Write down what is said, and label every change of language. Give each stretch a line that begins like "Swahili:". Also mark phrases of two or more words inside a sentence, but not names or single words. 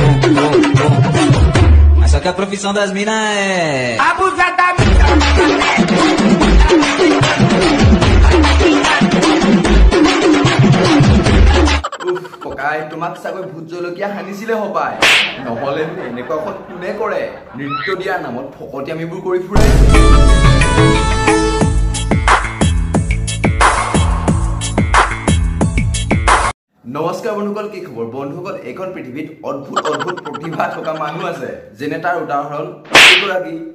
Portuguese: Mas só que a profissão das minas é abusadamente.
Assamese: ককাই তোমাক চাগৈ ভূত জলকীয়া হানিছিলে হবাই নহলে এনেকুৱা এখন কোনে কৰে নৃত্য দিয়াৰ নামত ফকতি আমিবোৰ কৰি ফুৰে নমস্কাৰ বন্ধুসকল কি খবৰ বন্ধুসকল এখন পৃথিৱীত অদ্ভুত অদ্ভুত প্ৰতিভা থকা মানুহ আছে যেনে তাৰ উদাহৰণ এগৰাকী